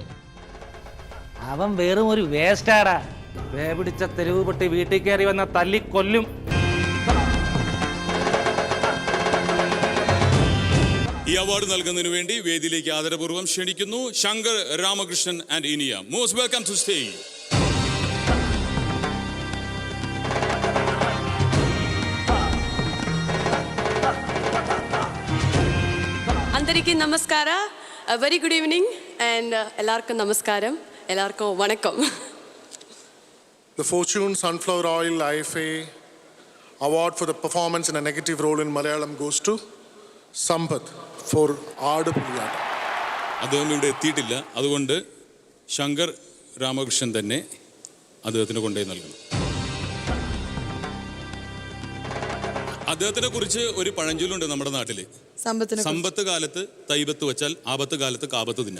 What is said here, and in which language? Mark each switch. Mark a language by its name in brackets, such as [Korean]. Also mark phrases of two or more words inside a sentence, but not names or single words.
[Malayalam] അവൻ വെറും ഒരു വേസ്റ്റാടാ. വേപിടിച്ച തെരുവ് പൊട്ടി വീട്ടിൽ കയറി വന്ന തല്ലിക്കൊല്ലും. ഈ അവാർഡ് നൽകുന്നതിന് വേണ്ടി വേദിയിലേക്ക് ആദരപൂർവ്വം ക്ഷണിക്കുന്നു ശങ്കർ രാമകൃഷ്ണൻ ആൻഡ് ഇനിയ. [English] most welcome to stage. [Telugu] అందరికీ నమస్కార. [English] very good evening and [Malayalam] എല്ലാവർക്കും നമസ്കാരം, എല്ലാവർക്കും വണക്കം. [English] The Fortune Sunflower Oil IFA award for the performance in a negative role in Malayalam goes to Sampath for ആടുപുലിയാട്ടം. [Malayalam] അദ്ദേഹം ഇവിടെ എത്തിയിട്ടില്ല, അതുകൊണ്ട് ശങ്കർ രാമകൃഷ്ണൻ തന്നെ അദ്ദേഹത്തിന് കൊണ്ടുപോയി നൽകണം. അദ്ദേഹത്തിനെ കുറിച്ച് ഒരു പഴഞ്ചൊല്ലുണ്ട് നമ്മുടെ നാട്ടില്. സമ്പത്ത് കാലത്ത് തൈബത്ത് വെച്ചാൽ ആപത്ത് കാലത്ത് കാപത്ത് തിന്നാം.